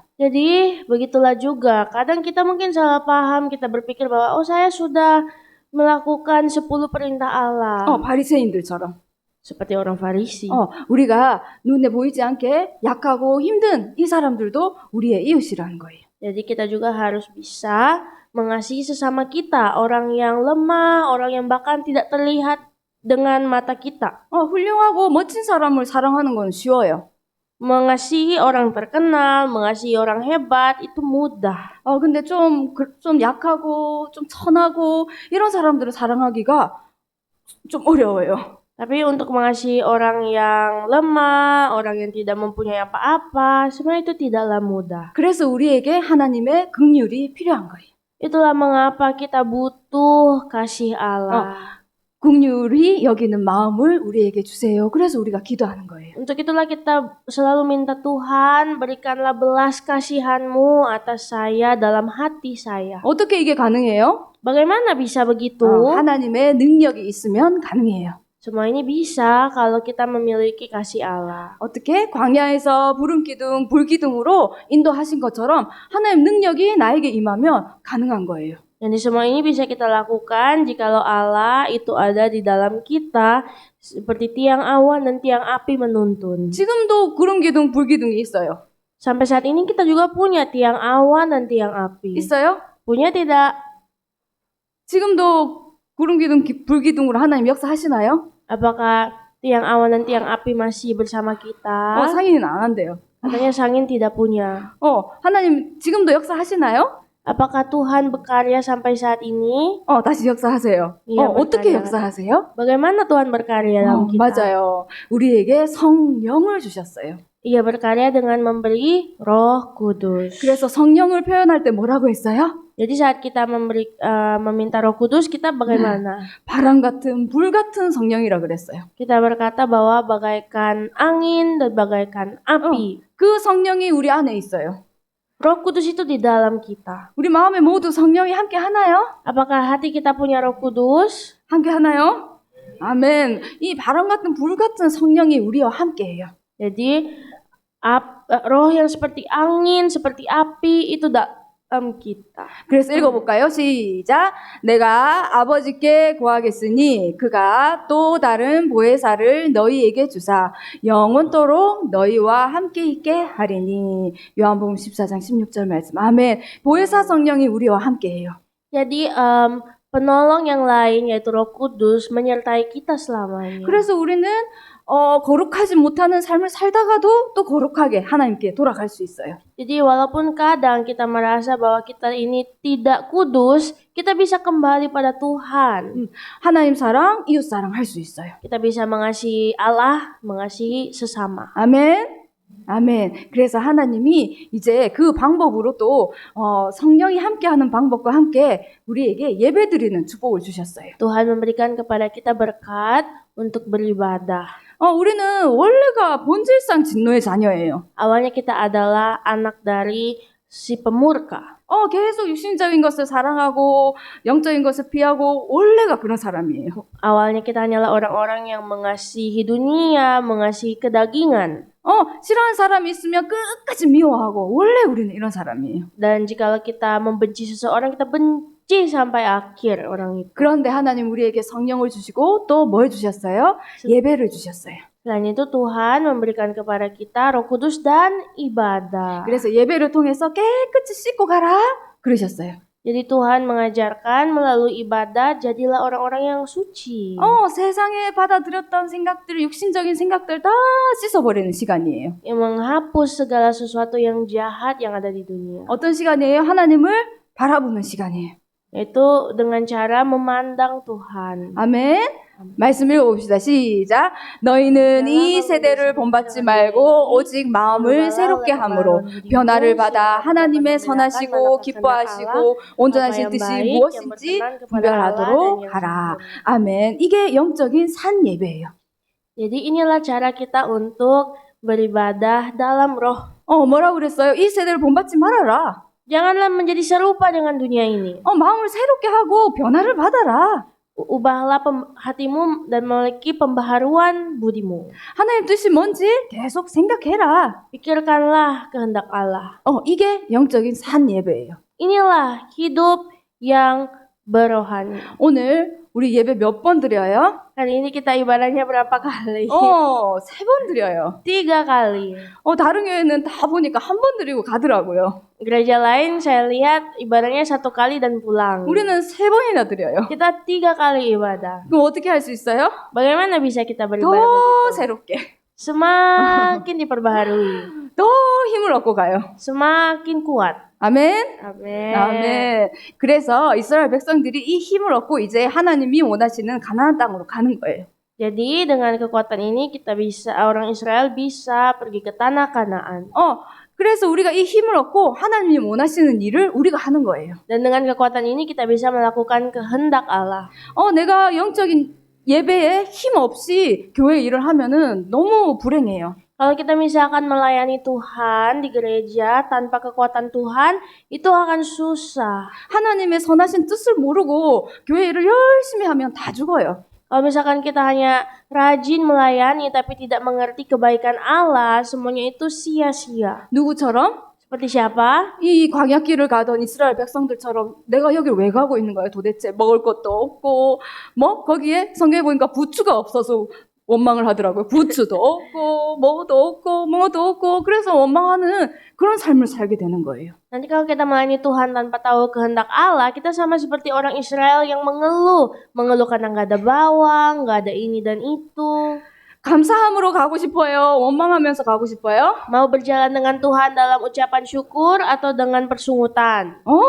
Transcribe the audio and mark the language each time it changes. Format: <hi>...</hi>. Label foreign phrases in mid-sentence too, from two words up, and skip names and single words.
<id>Jadi begitulah juga. Kadang kita mungkin salah paham, kita berpikir bahwa saya sudah melakukan 10 perintah Allah.</id> <ko>바리새인들처럼.</ko> <id>Seperti orang Farisi.</id> <ko>우리가 눈에 보이지 않게 약하고 힘든 이 사람들도 우리의 이웃이라는 거예요.</ko> <id>Jadi kita juga harus bisa mengasihi sesama kita, orang yang lemah, orang yang bahkan tidak terlihat dengan mata kita.</id> <ko>훌륭하고 멋진 사람을 사랑하는 건 쉬워요.</ko> <id>Mengasihi orang terkenal, mengasihi orang hebat itu mudah.</id> <ko>근데 좀 약하고 좀 천하고 이런 사람들을 사랑하기가 좀 어려워요.</ko> <id>Tapi untuk mengasihi orang yang lemah, orang yang tidak mempunyai apa-apa, sebenarnya itu tidaklah mudah.</id> <ko>그래서 우리에게 하나님의 긍휼이 필요한 거예요.</ko> <id>Itulah mengapa kita butuh kasih Allah.</id> <ko>긍휼이 여기는 마음을 우리에게 주세요. 그래서 우리가 기도하는 거예요.</ko> <id>Untuk itulah kita selalu minta Tuhan, berikanlah belas kasihan-Mu atas saya dalam hati saya.</id> <ko>어떻게 이게 가능해요?</ko> <id>Bagaimana bisa begitu?</id> <ko>하나님의 능력이 있으면 가능해요.</ko> <id>Semua ini bisa kalau kita memiliki kasih Allah.</id> <ko>어떻게? 광야에서 부름기둥, 불기둥으로 인도하신 것처럼 하나님 능력이 나에게 임하면 가능한 거예요.</ko> <id>Jadi semua ini bisa kita lakukan jikalau Allah itu ada di dalam kita seperti tiang awan dan tiang api menuntun.</id> <ko>지금도 구름기둥, 불기둥이 있어요.</ko> <id>Sampai saat ini kita juga punya tiang awan dan tiang api.</id> <ko>있어요?</ko> <id>Punya tidak?</id> <ko>지금도 구름기둥, 불기둥으로 하나님 역사하시나요?</ko> <id>Apakah tiang awan dan tiang api masih bersama kita?</id> <ko>상인은 안 한대요.</ko> <id>Katanya Sangin tidak punya.</id> <ko>하나님 지금도 역사하시나요?</ko> <id>Apakah Tuhan berkarya sampai saat ini?</id> <ko>다시 역사하세요.</ko> <id>Iya,</id> <ko>어떻게</ko> <id>berkarya.</id> <ko>역사하세요?</ko> <id>Bagaimana Tuhan berkarya dalam kita?</id> <ko>맞아요. 우리에게 성령을 주셨어요.</ko> <id>Ia berkarya dengan memberi Roh Kudus.</id> <ko>그래서 성령을 표현할 때 뭐라고 했어요?</ko> <id>Jadi saat kita meminta Roh Kudus, kita bagaimana?</id> <ko>바람 같은 불 같은 성령이라 그랬어요.</ko> <id>Kita berkata bahwa bagaikan angin dan bagaikan api.</id> <ko>그 성령이 우리 안에 있어요.</ko> <id>Roh Kudus itu di dalam kita.</id> <ko>우리 마음에 모두 성령이 함께 하나요?</ko> <id>Apakah hati kita punya Roh Kudus?</id> <ko>함께 하나요? 아멘. 이 바람 같은 불 같은 성령이 우리와 함께해요.</ko> <id>Jadi roh yang seperti angin, seperti api itu dalam kita.</id> <ko>그래서 읽어볼까요? 시작. 내가 아버지께 구하겠으니 그가 또 다른 보혜사를 너희에게 주사 영원토록 너희와 함께 있게 하리니. 요한복음 14장 16절 말씀. 아멘. 보혜사 성령이 우리와 함께해요.</ko> <id>Jadi penolong yang lain yaitu Roh Kudus menyertai kita selamanya.</id> <ko>그래서 우리는 거룩하지 못하는 삶을 살다가도 또 거룩하게 하나님께 돌아갈 수 있어요.</ko> <id>Jadi walaupun kadang kita merasa bahwa kita ini tidak kudus, kita bisa kembali pada Tuhan.</id> <ko>하나님 사랑, 이웃 사랑 할 수 있어요.</ko> <id>Kita bisa mengasihi Allah, mengasihi sesama.</id> <ko>아멘. 아멘. 그래서 하나님이 이제 그 방법으로 또 성령이 함께하는 방법과 함께 우리에게 예배드리는 축복을 주셨어요.</ko> <id>Tuhan memberikan kepada kita berkat untuk beribadah.</id> <ko>우리는 원래가 본질상 진노의 자녀예요.</ko> <id>Awalnya kita adalah anak dari si pemurka.</id> <ko>계속 육신적인 것을 사랑하고 영적인 것을 피하고 원래가 그런 사람이에요.</ko> <id>Awalnya kita hanyalah orang-orang yang mengasihi dunia, mengasihi kedagingan.</id> <ko>싫어하는 사람이 있으면 끝까지 미워하고 원래 우리는 이런 사람이에요.</ko> <id>Dan jikalau kita membenci seseorang, kita benci sampai akhir orang itu.</id> <ko>그런데 하나님 우리에게 성령을 주시고 또 뭘 주셨어요? 예배를 주셨어요.</ko> <id>Selain itu Tuhan memberikan kepada kita Roh Kudus dan ibadah.</id> <ko>그래서 예배를 통해서 깨끗이 씻고 가라 그러셨어요.</ko> <id>Jadi Tuhan mengajarkan melalui ibadah jadilah orang-orang yang suci.</id> <ko>세상에 받아들였던 생각들, 육신적인 생각들 다 씻어버리는 시간이에요.</ko> <id>Yang menghapus segala sesuatu yang jahat yang ada di dunia.</id> <ko>어떤 시간이에요? 하나님을 바라보는 시간이에요.</ko> <id>Itu dengan cara memandang Tuhan.</id> <ko>아멘. 말씀 읽어봅시다. 시작. 너희는 이 세대를 본받지 말고 오직 마음을 새롭게 함으로 변화를 받아 하나님의 선하시고 기뻐하시고 온전하신 뜻이 무엇인지 분별하도록 하라. 아멘. 이게 영적인 산 예배예요.</ko> <id>Jadi inilah cara kita untuk beribadah dalam roh.</id> <ko>뭐라고 그랬어요? 이 세대를 본받지 말아라.</ko> <id>Janganlah menjadi serupa dengan dunia ini.</id> <ko>마음을 새롭게 하고 변화를 받아라.</ko> <id>Ubahlah hatimu dan memiliki pembaharuan budimu.</id> <ko>하나님 뜻이 뭔지 계속 생각해라.</ko> <id>Pikirkanlah kehendak Allah.</id> <ko>이게 영적인 산 예배예요.</ko> <id>Inilah hidup yang berohani.</id> <ko>오늘 우리 예배 몇 번 드려요?</ko> <id>Kali ini kita ibadahnya berapa kali?</id> <ko>3번 드려요.</ko> <id>3 kali.</id> <ko>다른 교회는 다 보니까 한 번 드리고 가더라고요.</ko> <id>Gereja lain saya lihat ibadahnya 1 kali dan pulang.</id> <ko>우리는 3번이나 드려요.</ko> <id>Kita 3 kali ibadah.</id> <ko>그럼 어떻게 할 수 있어요?</ko> <id>Bagaimana bisa kita beribadah</id> <ko>더</ko> <id>begitu?</id> <ko>새롭게,</ko> <id>Semakin diperbaharui,</id> <ko>더 힘을 얻고 가요.</ko> <id>semakin kuat.</id> <ko>아멘.</ko> <id>Amin.</id> <ko>아멘. 그래서 이스라엘 백성들이 이 힘을 얻고 이제 하나님이 원하시는 가나안 땅으로 가는 거예요.</ko> <id>Jadi dengan kekuatan ini orang Israel bisa pergi ke tanah Kanaan.</id> <ko>그래서 우리가 이 힘을 얻고 하나님이 원하시는 일을 우리가 하는 거예요.</ko> <id>Dan dengan kekuatan ini kita bisa melakukan kehendak Allah.</id> <ko>내가 영적인 예배에 힘 없이 교회 일을 하면은 너무 불행해요.</ko> <id>Kalau kita misalkan melayani Tuhan di gereja tanpa kekuatan Tuhan, itu akan susah.</id> <ko>하나님의 선하신 뜻을 모르고 교회 일을 열심히 하면 다 죽어요.</ko> <id>Kalau misalkan kita hanya rajin melayani tapi tidak mengerti kebaikan Allah, semuanya itu sia-sia.</id> <ko>누구처럼?</ko> <id>Seperti siapa?</id> <ko>이 광야길을 가던 이스라엘 백성들처럼 내가 여길 왜 가고 있는 거야 도대체. 먹을 것도 없고 거기에 성경에 보니까 부추가 없어서 원망을 하더라고요. 부추도 없고 뭐도 없고 그래서 원망하는 그런 삶을 살게 되는 거예요.</ko> <id>Nanti kalau kita melayani Tuhan tanpa tahu kehendak Allah, kita sama seperti orang Israel yang mengeluh karena nggak ada bawang, nggak ada ini dan itu.</id> <ko>감사함으로 가고 싶어요? 원망하면서 가고 싶어요?</ko> <id>Mau berjalan dengan Tuhan dalam ucapan syukur atau dengan persungutan?</id>